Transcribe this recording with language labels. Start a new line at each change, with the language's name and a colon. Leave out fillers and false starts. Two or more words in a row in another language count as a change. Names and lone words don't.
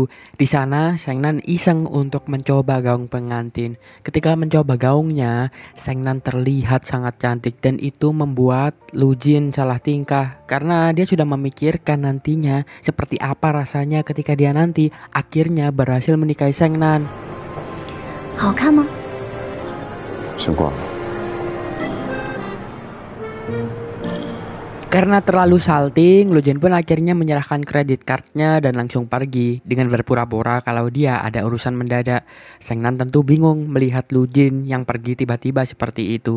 Indonesian: Di sana Sengnan iseng untuk mencoba gaung pengantin. Ketika mencoba gaungnya, Sengnan terlihat sangat cantik dan itu membuat Lujin salah tingkah karena dia sudah memikirkan nantinya seperti apa rasanya ketika dia nanti akhirnya berhasil menikahi Sengnan.
Chinese: 好看吗？先挂了。
Indonesian: Karena terlalu salting, Lujin pun akhirnya menyerahkan kredit cardnya dan langsung pergi dengan berpura-pura kalau dia ada urusan mendadak. Sengnan tentu bingung melihat Lujin yang pergi tiba-tiba seperti itu.